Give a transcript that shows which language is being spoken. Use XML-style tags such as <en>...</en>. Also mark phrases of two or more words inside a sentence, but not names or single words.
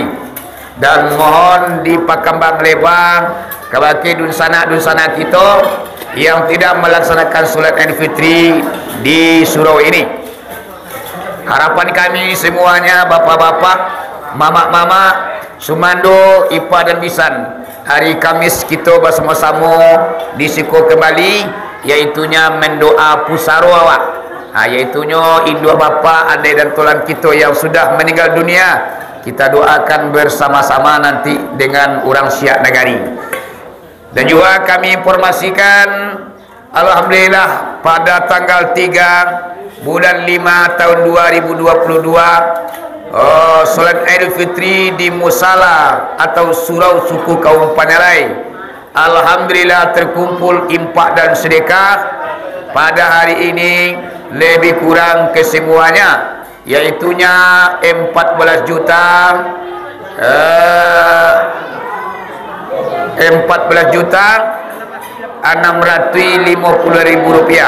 <id>Dan mohon di</id> <min>Pakambang Lebar</min> <id>kepada dunsana kita yang tidak melaksanakan solat Aidilfitri di surau ini. Harapan kami semuanya, bapak-bapak, mama-mama, sumando, ipa dan bisan, hari Kamis kita bersama-sama disiko kembali, iaitunya mendoa</id> <min>pusaro awak,</min> <id>iaitunya</id> <min>indua bapa,</min> <id>adik dan tulang kita yang sudah meninggal dunia. Kita doakan bersama-sama nanti dengan orang Syiah Negari. Dan juga kami informasikan, alhamdulillah pada tanggal 3 bulan 5 tahun 2022 solat Aidilfitri di musala atau surau suku kaum Panyalai, alhamdulillah terkumpul impak dan sedekah pada hari ini lebih kurang kesemuanya, iaitunya 14 juta 650.000 rupiah.</id>